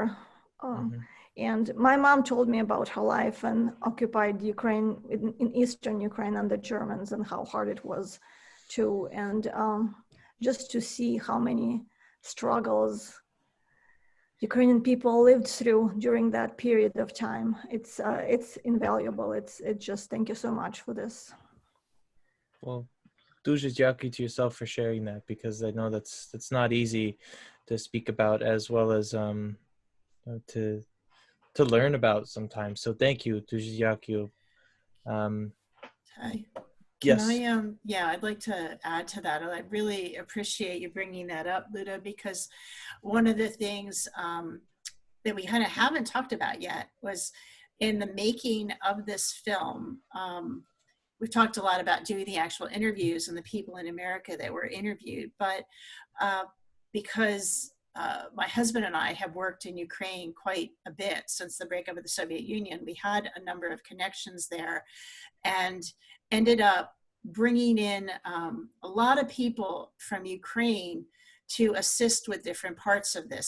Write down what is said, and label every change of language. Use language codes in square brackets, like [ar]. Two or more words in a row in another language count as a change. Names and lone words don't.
[en] And my mom told me about her life in occupied Ukraine, in Eastern Ukraine, under Germans, and how hard it was too. And just to see how many struggles Ukrainian people lived through during that period of time, it's invaluable. It's just, thank you so much for this. Well, [uk] дуже дякую [en] to yourself for sharing that, because I know that's not easy to speak about, as well as to learn about sometimes. So thank you, [uk] дуже дякую. [en] Yes. I'd like to add to that. I really appreciate you bringing that up, Luda, because one of the things that we kind of haven't talked about yet was, in the making of this film, we've talked a lot about doing the actual interviews and the people in America that were interviewed, but because my husband and I have worked in Ukraine quite a bit since the breakup of the Soviet Union, we had a number of connections there and ended up bringing in a lot of people from Ukraine to assist with different parts of this.